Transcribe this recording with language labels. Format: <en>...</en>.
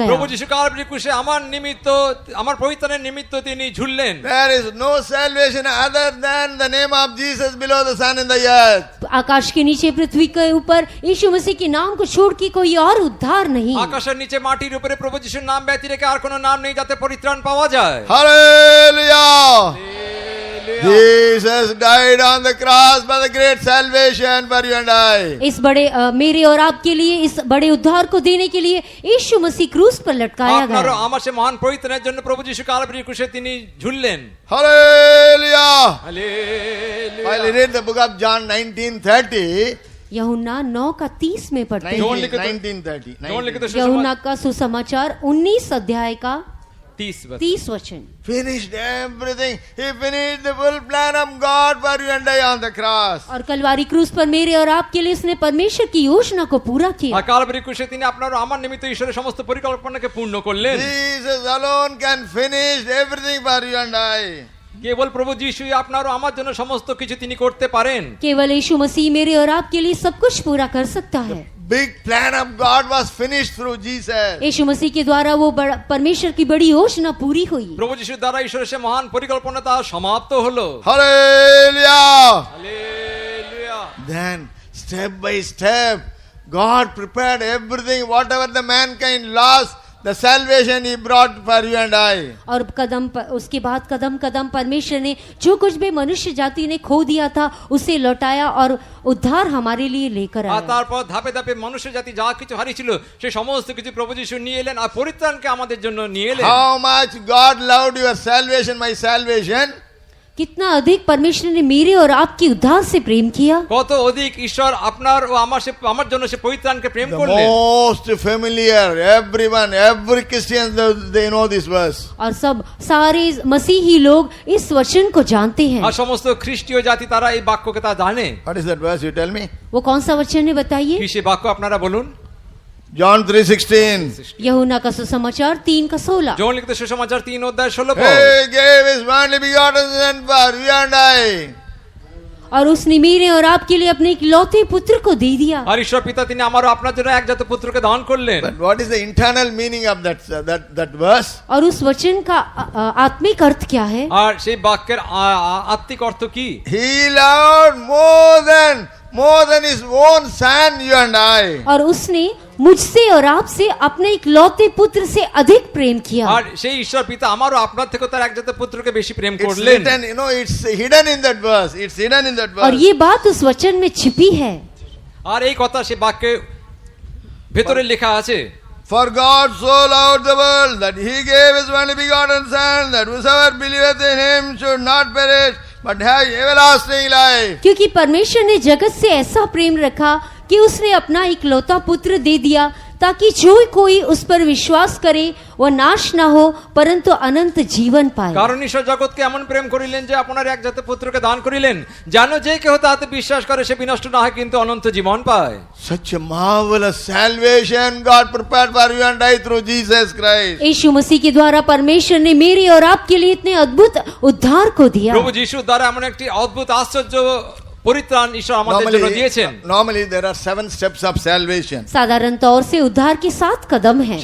<bn>প্রভু</bn> <hi>गया।</hi> <bn>যিশু কালভারি ক্রুশে আমার নিমিত্ত, আমার পরিত্রাণের নিমিত্ত তিনি ঝুললেন।</bn> <en>There is no salvation other than the name of Jesus below the sun in the earth.</en> <hi>आकाश के नीचे पृथ्वी के ऊपर यीशु मसीह के नाम को छोड़ के कोई और उद्धार नहीं।</hi> <bn>আকাশের নিচে মাটির উপরে প্রভু যিশুর নাম ব্যতি রেখে আর কোনো নাম নেই যাতে পরিত্রাণ পাওয়া যায়।</bn> <en>Hallelujah! Jesus died on the cross for the great salvation for you and I.</en> <hi>इस बड़े मेरे और आपके लिए, इस बड़े उद्धार को देने के लिए यीशु मसीह क्रूस पर लटकाया</hi> <bn>আপনারও</bn> <hi>गया।</hi> <bn>আমার সে মহান পরিত্রাণের জন্য প্রভু যিশু কালভারি ক্রুশে তিনি ঝুললেন।</bn> <en>Hallelujah!</en> <bn>Hallelujah.</bn> <en>While I read the book of John 19:30,</en> <hi>यूहन्ना 9:30 में पढ़ते हैं।</hi> <en>19:30.</en> <hi>जॉन लिखित यूहन्ना का सुसमाचार 19 अध्याय का 30 वचन।</hi> <en>Finished everything. He finished the full plan of God for you and I on the cross.</en> <hi>और कलवारी क्रूस पर मेरे और आपके लिए उसने परमेश्वर की योजना को पूरा किया।</hi> <bn>আর কালভারি ক্রুশে তিনি আপনার ও আমার নিমিত্ত ঈশ্বরের সমস্ত পরিকল্পনাকে পূর্ণ করলেন।</bn> <en>Jesus alone can finish everything for you and I.</en> <bn>কেবল প্রভু যিশুই আপনার ও আমার জন্য সমস্ত কিছু তিনি করতে পারেন।</bn> <hi>केवल यीशु मसीह मेरे और आपके लिए सब कुछ पूरा कर सकता है।</hi> <en>Big plan of God was finished through Jesus.</en> <hi>यीशु मसीह के द्वारा वो बड़ा परमेश्वर की बड़ी योजना पूरी हुई।</hi> <bn>প্রভু যিশুর দ্বারা ঈশ্বরের সে মহান পরিকল্পনা তা সমাপ্ত হলো।</bn> <en>Hallelujah!</en> <bn>Hallelujah.</bn> <en>Then, step by step, God prepared everything, whatever the mankind lost, the salvation He brought for you and I.</en> <hi>और उसके बाद कदम कदम परमेश्वर ने जो कुछ भी मनुष्य जाति ने खो दिया था उसे लौटाया और उद्धार हमारे लिए लेकर</hi> <bn>আর</bn> <hi>आया।</hi> <bn>তারপর ধাপে ধাপে মানুষ জাতি যা কিছু হারিয়েছিল সেই সমস্ত কিছু প্রভু যিশু নিয়ে এলেন আর পরিত্রাণকে আমাদের জন্য নিয়ে এলেন।</bn> <en>How much God loved your salvation, my salvation.</en> <hi>कितना अधिक परमेश्वर ने मेरे और आपके उद्धार से प्रेम किया।</hi> <bn>কত অধিক ঈশ্বর আপনার ও আমার জন্য সে পরিত্রাণকে প্রেম</bn> <en>The</en> <bn>করলেন।</bn> <en>most familiar, everyone, every Christian, they know this verse.</en> <hi>और सब सारे मसीही लोग इस वचन को जानते हैं।</hi> <bn>আর সমস্ত খ্রিস্টীয় জাতি তারা এই বাক্যকে তা জানে।</bn> <en>What is that verse? You tell me.</en> <hi>वो कौन सा वचन है बताइए?</hi> <bn>কি সে বাক্য আপনারা বলুন।</bn> <en>John 3:16.</en> <hi>यूहन्ना का सुसमाचार 3:16।</hi> <bn>যৌন লিখিত সুসমাচার 3 অধ্যায় 16 পদ।</bn> <en>He gave His only begotten Son for you and I.</en> <hi>और उसने मेरे और आपके लिए अपने इकलौते पुत्र को दे दिया।</hi> <bn>আর ঈশ্বর পিতা তিনি আমার ও আপনার জন্য একজাত পুত্রকে দান করলেন।</bn> <en>But what is the internal meaning of that verse?</en> <hi>और उस वचन का आत्मिक अर्थ क्या है?</hi> <bn>আর সেই বাক্যের আত্মিক অর্থ কি?</bn> <en>He loved more than His own Son, you and I.</en> <hi>और उसने मुझसे और आपसे अपने इकलौते पुत्र से अधिक प्रेम किया।</hi> <bn>আর সেই ঈশ্বর পিতা আমার ও আপনার থেকে তার একজাত পুত্রকে বেশি প্রেম</bn> <en>It's</en> <bn>করলেন।</bn> <en>written, it's hidden in that verse. It's hidden in that</en> <hi>और</hi> <en>verse.</en> <hi>ये बात उस वचन में छिपी है।</hi> <bn>আর এই কথা সে বাক্যে ভেতরে লেখা আছে।</bn> <en>For God so loved the world that He gave His only begotten Son, that whosoever believeth in Him should not perish, but have everlasting life.</en> <hi>क्योंकि परमेश्वर ने जगत से ऐसा प्रेम रखा कि उसने अपना इकलौता पुत्र दे दिया ताकि जो कोई उस पर विश्वास करे वह नाश ना हो परंतु अनंत जीवन पाए।</hi> <bn>কারণ ঈশ্বর জগৎকে এমন প্রেম করিলেন যে আপনার একজাত পুত্রকে দান করিলেন যেন যে কেহ তাহাতে বিশ্বাস করে সে বিনষ্ট না হয় কিন্তু অনন্ত জীবন পায়।</bn> <en>Such a marvelous salvation God prepared for you and I through Jesus Christ.</en> <hi>यीशु मसीह के द्वारा परमेश्वर ने मेरे और आपके लिए इतने अद्भुत उद्धार को दिया।</hi> <bn>প্রভু যিশুর দ্বারা এমন একটি অদ্ভুত আশ্চর্য পরিত্রাণ ঈশ্বর আমাদের জন্য দিয়েছেন।</bn> <en>Normally there are 7 steps of salvation.</en> <hi>साधारण तौर से उद्धार के 7 कदम हैं।</hi>